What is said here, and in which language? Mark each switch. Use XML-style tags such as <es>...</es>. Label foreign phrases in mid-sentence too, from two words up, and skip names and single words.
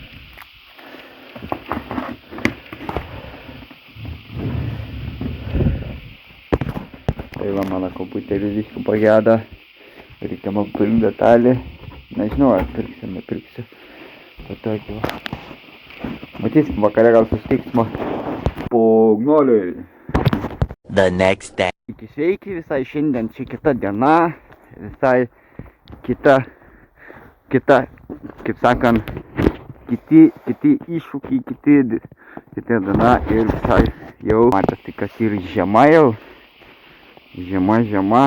<lt>Tai va, mano kompiuteris viską pagedo. Reikia man pirkti detalį. Nežinau, ar pirksiu, nepirksiu. Patokį va. Matysim, vakare gal sustiksime. Pognoliui.</lt> <en>The next day.</en> <lt>Sveiki, visai šiandien čia kita diena. Visai kita, kaip sakant, kiti iššūkiai, kita diena ir visai jau matosi, kas ir žiema jau. Žiema.</lt>